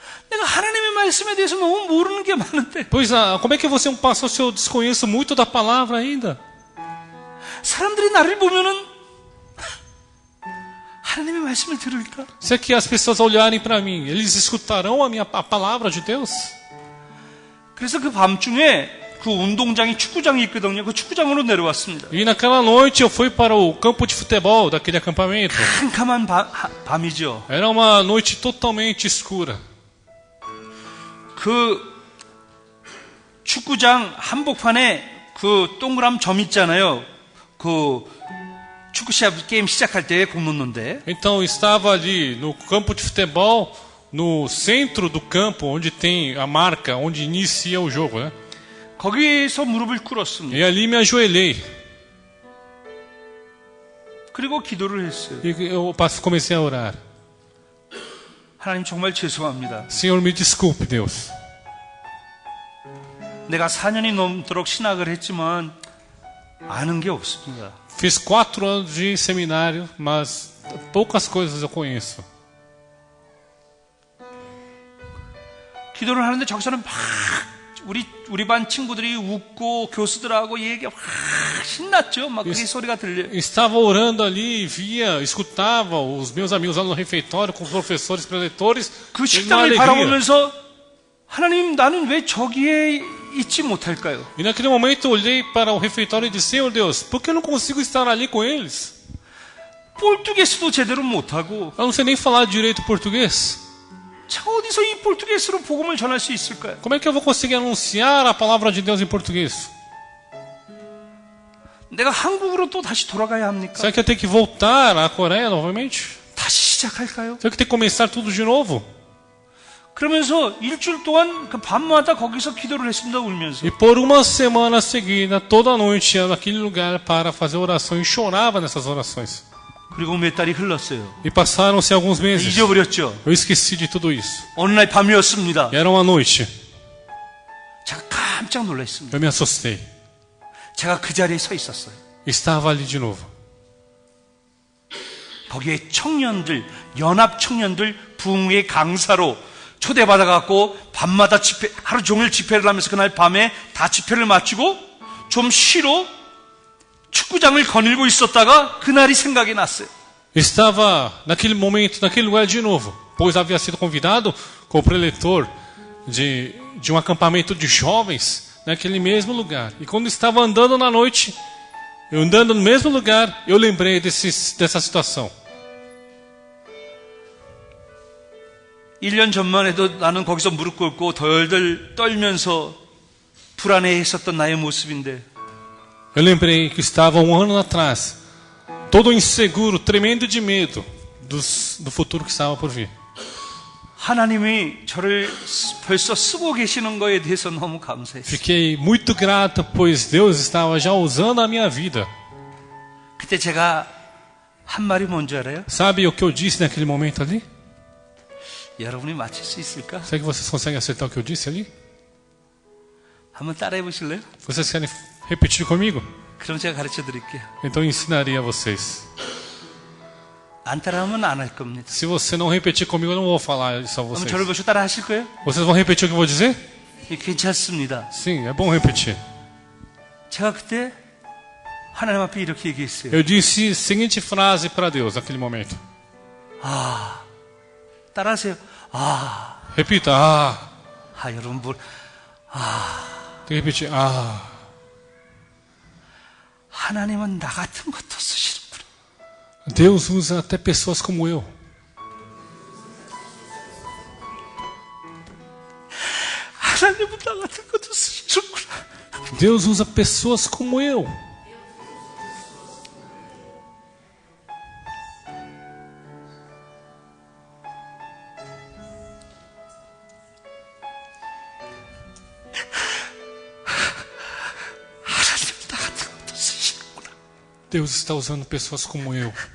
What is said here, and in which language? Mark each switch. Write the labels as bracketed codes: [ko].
[ko] 내가 하나님의 말씀에 대해서 너무 모르는 게 많은데 [pt] Pois, como é que eu vou ser um pastor se eu desconheço muito da palavra ainda? [ko] 사람들이 나를 보면은 하나님의 말씀을 들을까? [pt] Se é que as pessoas olharem para mim, eles escutarão a palavra de Deus? [ko] 그래서 그 밤중에 그 운동장이 축구장이 있거든요. 그 축구장으로 내려왔습니다. [pt] E naquela noite eu fui para o campo de futebol daquele acampamento. [ko] 캄캄한 밤이죠. [pt] Era uma noite totalmente escura. [ko] 그 축구장 한복판에 그 동그란 점 있잖아요. 그 축구 게임 시작할 때 공 넣는데. [pt] Então eu estava ali no campo de futebol, no centro do campo, onde tem a marca, onde inicia o jogo, né? [ko] 거기서 무릎을 꿇었습니다. [pt] E ali me ajoelhei. [ko] 그리고 기도를 했어요. [pt] E eu comecei a orar. [ko] 하나님 정말 죄송합니다. [pt] Senhor, me desculpe, Deus. [ko] 내가 4년이 넘도록 신학을 했지만 아는 게 없습니다. [pt] Fiz 4 anos de seminário, mas poucas coisas eu conheço. [ko] 기도를 하는데 저기서는 막 우리 반 친구들이 웃고 교수들하고 얘기가 막 신났죠. 막 그게 소리가 들려요. [pt] Estava orando ali, escutava os meus amigos lá no refeitório com os professores preletores. [ko] 그 [pt] uma [ko] 식당을 [pt] alegria. [ko] 바라보면서 하나님 나는 왜 저기에 있지 못할까요? [pt] E naquele momento eu olhei para o refeitório e disse, Senhor Deus, por que eu não consigo estar ali com eles? [ko] 포르투게스도 제대로 못하고 [pt] Eu não sei nem falar direito português. [ko] 자 어디서 이 포르투게스로 복음을 전할 수 있을까요? [pt] Como é que eu vou conseguir anunciar a palavra de Deus em português? [ko] 내가 한국으로 또 다시 돌아가야 합니까? [pt] Será que eu tenho que voltar à Coreia novamente? [ko] 다시 시작할까요? [pt] Será que eu tenho que começar tudo de novo? [ko] 그러면서 일주일 동안 그 밤마다 거기서 기도를 했습니다. 울면서. [pt] E por uma semana seguida, toda noite ia naquele lugar para fazer oração e chorava nessas orações. [ko] 그리고 몇 달이 흘렀어요. [pt] E passaram-se alguns meses. [ko] 잊어버렸죠. [pt] Eu esqueci de tudo isso. [ko] 어느 날 밤이었습니다. [pt] Era uma noite. [ko] 제가 깜짝 놀랐습니다. [pt] Eu me assustei. [ko] 제가 그 자리에 서 있었어요. [pt] Estava ali de novo. [ko] 거기에 청년들, 연합 청년들 부흥회 강사로 초대받아갖고 밤마다 집회, 하루 종일 집회를 하면서 그날 밤에 다 집회를 마치고 좀 쉬러 축구장을 거닐고 있었다가 그날이 생각이 났어요. [pt] Estava naquele momento, naquele lugar de novo, pois havia sido convidado como preletor de um acampamento de jovens naquele mesmo lugar. E quando estava andando na noite, eu andando no mesmo lugar, eu lembrei dessa situação. [ko] 1년 전만 해도 나는 거기서 무릎 꿇고 덜덜 떨면서 불안해했었던 나의 모습인데 [pt] Eu lembrei que estava um ano atrás, todo inseguro, tremendo de medo do futuro que estava por vir. [ko] 하나님이 저를 벌써 쓰고 계시는 거에 대해서 너무 감사했어요. [pt] Fiquei muito grato, pois Deus estava já usando a minha vida. [ko] 그때 제가 한 말이 뭔지 알아요? [pt] Sabe o que eu disse naquele momento ali? [ko] 여러분이 맞힐 수 있을까? [pt] Será que vocês conseguem acertar o que eu disse ali? [ko] 한번 따라해 보실래요? [pt] Vocês querem repetir comigo? [ko] 그럼 제가 가르쳐 드릴게요. [pt] Então eu ensinaria a vocês. [ko] 안 따라하면 안 할 겁니다. [pt] Se você não repetir comigo, eu não vou falar isso a [ko] 그럼 [pt] vocês. [ko] 저를 보시고 따라 하실 거예요? [pt] Vocês vão repetir o que eu vou dizer? [ko] 괜찮습니다. [pt] Sim, é bom repetir. [ko] 제가 그때 하나님 앞에 이렇게 얘기했어요. [pt] Eu disse a seguinte frase para Deus naquele momento. [ko] 따라하세요. [pt] Repita, [ko] 여러분 [pt] tem que repetir, [ko] 하나님은 나 같은 것도 쓰시는구나. [pt] Deus usa até pessoas como eu. [ko] 하나님은 나 같은 것도 쓰시는구나. [pt] Deus usa pessoas como eu. [ko] 하나님은 나 같은 것도 쓰시는구나. [pt] Deus está usando pessoas como eu.